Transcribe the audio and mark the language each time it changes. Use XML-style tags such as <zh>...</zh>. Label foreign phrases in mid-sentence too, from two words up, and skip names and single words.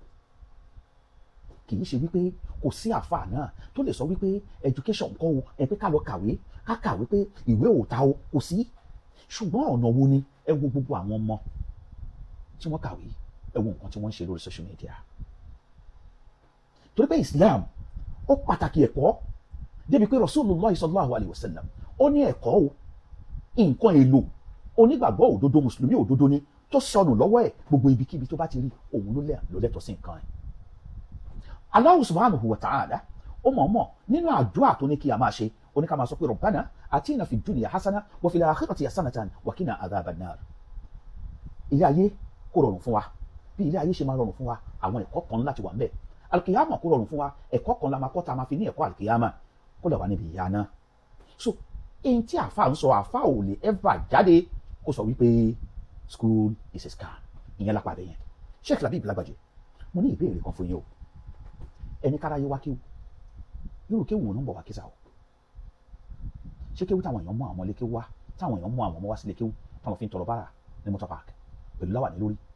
<yo>kì í ṣe wípé kò sí àfáà náà tó lè sọ wípé education kọ́ o ẹ pé ká lọ kàwé ká kàwé pé ìwé ò ta o kò sí ṣùgbọ́n ọ̀nà wo ni ẹ wo gbogbo àwọn ọmọ tí wọ́n kàwé ẹ wo nǹkan tí wọ́n ń ṣe lórí</yo> <en>social media.</en> <yo>torí pé Islam ó pàtàkì ẹ̀kọ́ débi pé Rasulullah</yo> <ar>صلى الله عليه وسلم</ar> <yo>ó ní ẹ̀kọ́ o nǹkan èlò onígbàgbọ́ òdodo mùsùlùmí òdodo ni tó sọnù lọ́wọ́ ẹ̀ gbogbo ibikíbi tó bá ti rí òun ló lẹ́tọ̀ọ́ sí nǹkan ẹ̀.</yo> <ar>الله سبحانه وتعالى</ar> <yo>ó mọ̀ọ́mọ̀ nínú àdúrà tó ní kí a máa ṣe ó ní ká máa sọ pé</yo> <ar>ربنا آتنا في الدنيا حسنة وفي الآخرة حسنة وقنا عذاب النار.</ar> <yo>ilé ayé kó rọrùn fún wa bí ilé ayé ṣe máa rọrùn fún wa àwọn ẹ̀kọ́ kan láti wà ń bẹ̀ alkiyama kó rọrùn fún wa ẹ̀kọ́ kan la máa kọ́ ta máa fi ní ẹ̀kọ́ alkiyama kó lè wà níbi ìyá náà. so èyí tí àfa ń sọ àfa ò lè ever jáde kó sọ wípé</yo> <en>school is a scam</en> <yo>ìyẹn lápá bẹ́yẹn. Sheikh Labib Lagbaji mo ní ìbéèrè kan fún yín o ẹni kára yé wá kéwù yóò kéwù wọn ń bọ̀ wá kí sá o ṣé kéwù táwọn èèyàn mú àwọn ilé kéwù wá táwọn èèyàn mú àwọn ọmọ wá sílé kéwù táwọn fi ń tọrọ bára ní</yo> <en>motor park</en> <yo>pẹ̀lú láwà ní lórí</yo>